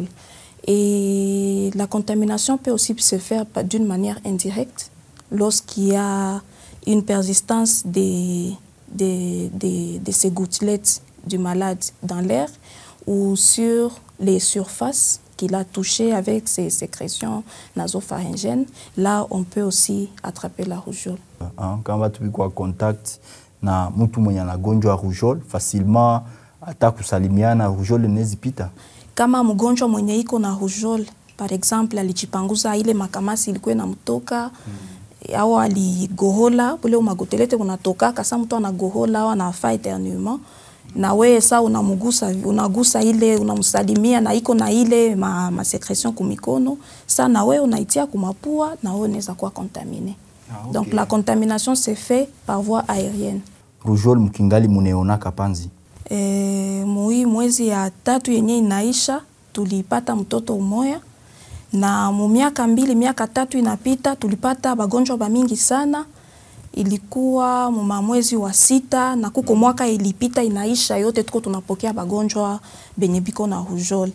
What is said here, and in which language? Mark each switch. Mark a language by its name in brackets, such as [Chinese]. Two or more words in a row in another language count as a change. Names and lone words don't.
[French] Et la contamination peut aussi se faire d'une manière indirecte, lorsqu'il y a une persistance de ces gouttelettes du malade dans l'air ou sur les surfaces qu'il a touchées avec ses sécrétions nasopharyngènes. Là, on peut aussi attraper la rougeole. Quand on va en contact [Swahili] na mtu mwenye anagonjwa rougeole, facilement hata kusalimia na rougeole nezipita. Kama mgonjwa mwenye iko na rougeole, [French] par exemple, [Swahili] alijipanguza ile makamasi ilikuwa inamtoka au aligohola, ule umagotelete unatoka, kasa mtu anagohola au anafaa éternuement, na wewe saa unagusa ile, unamsalimia na iko na ile ma sécrétion kumikono, saa na wewe unaitia kumapua na wewe unaweza kuwa contaminé. Okay. [French] Donc la contamination se fait par voie aérienne. [Swahili] Rougeole mkingali muneonaka Panzi? Mwezi ya 3 yenye inaisha tulipata mtoto umoya na miaka 2 miaka 3 inapita tulipata bagonjwa bamingi sana. Ilikuwa mwezi wa 6 na kuko mwaka ilipita inaisha yote tuko tunapokea bagonjwa benye biko na rougeole.